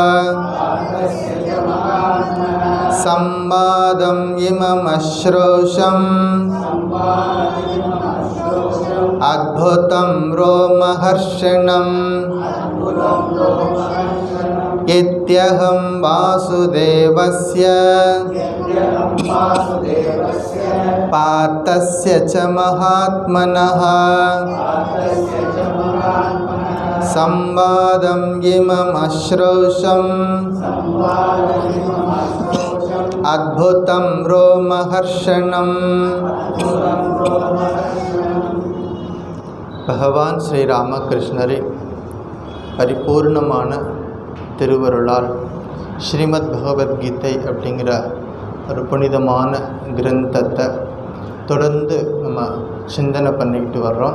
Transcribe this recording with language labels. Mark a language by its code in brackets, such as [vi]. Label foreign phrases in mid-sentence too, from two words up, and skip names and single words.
[sa] संवादम् इममश्रोषम् अद्भुतं रोमहर्षणम् इत्यहं वासुदेवस्य पार्थस्य च महात्मनः संवादम् इमम् अश्रोषम् अद्भुतं रोमहर्षणम् [ta] பகவான் ஸ்ரீ ராமகிருஷ்ணரின் பரிபூர்ணமான திருவருளால் ஸ்ரீமத் பகவத்கீதை அப்படிங்கிற ஒரு புனிதமான கிரந்தத்தை தொடர்ந்து நம்ம சிந்தனை பண்ணிக்கிட்டு வர்றோம்.